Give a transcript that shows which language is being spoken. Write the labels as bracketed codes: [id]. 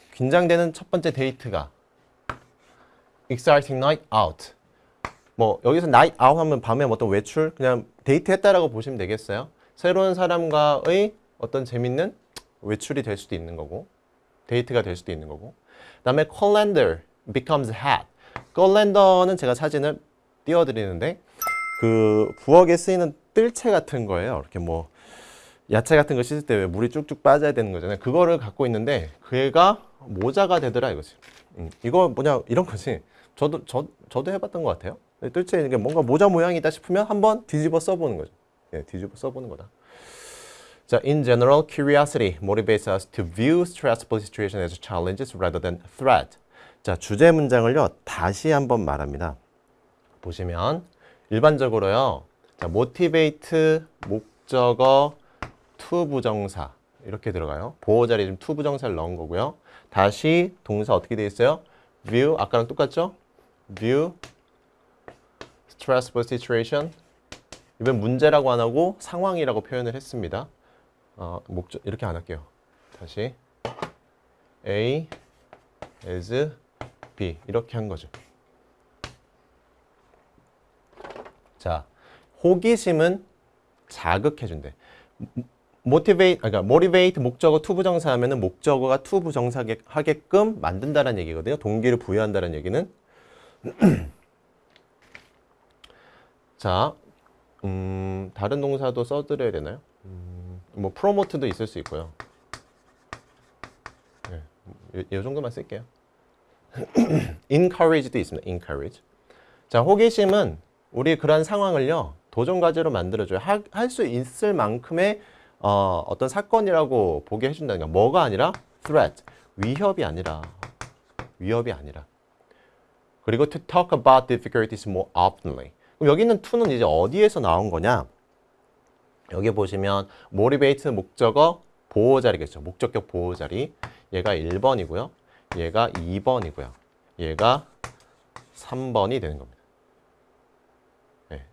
[ko] 긴장되는 첫 번째 데이트가 [en] Exciting night out. [ko] 뭐 여기서 [en] night out [ko] 하면 밤에 어떤 외출, 그냥 데이트했다라고 보시면 되겠어요. 새로운 사람과의 어떤 재밌는 외출이 될 수도 있는 거고 데이트가 될 수도 있는 거고. 그다음에 [en] calendar becomes hot. [ko] calendar 제가 사진을 띄워드리는데 그 부엌에 쓰이는 뜰채 같은 거예요. 이렇게 뭐 야채 같은 거 씻을 때 왜 물이 쭉쭉 빠져야 되는 거잖아요. 그거를 갖고 있는데 그 애가 모자가 되더라 이거지. 이거 뭐냐 이런 거지. 저도 해봤던 것 같아요. 뜰채 이게 뭔가 모자 모양이다 싶으면 한번 뒤집어 써보는 거죠. 네, 뒤집어 써보는 거다. [en] 자, in general, curiosity motivates us to view stressful situations as challenges rather than threat. [ko] 자, 주제 문장을요 다시 한번 말합니다. 보시면 일반적으로요. 자, motivate 목적어 투부정사 이렇게 들어가요. 보호 자리에 좀 투부정사를 넣은 거고요. 다시 동사 어떻게 되어 있어요? [en] view [ko] 아까랑 똑같죠? [en] view stressful situation [ko] 이번 문제라고 안 하고 상황이라고 표현을 했습니다. 목적 이렇게 안 할게요. 다시 A is B 이렇게 한 거죠. 자, 호기심은 자극해준대. motivate 목적어 to 부정사 하면은 목적어가 to 부정사 하게끔 만든다는 얘기거든요. 동기를 부여한다는 얘기는. 자, 다른 동사도 써드려야 되나요? 뭐 promote도 있을 수 있고요. 네, 이 정도만 쓸게요. encourage도 있습니다. [en] encourage. [ko] 자, 호기심은 우리 그런 상황을요 도전 과제로 만들어줘요. 할 수 있을 만큼의 어떤 사건이라고 보게 해준다는 거. 뭐가 아니라 threat, 위협이 아니라. 그리고 [en] to talk about difficulties more openly. [ko] 그럼 여기 있는 to는 이제 어디에서 나온 거냐? 여기 보시면 motivate 목적어 보호자리겠죠. 목적격 보호자리. 얘가 1번이고요. 얘가 2번이고요. 얘가 3번이 되는 겁니다. 네.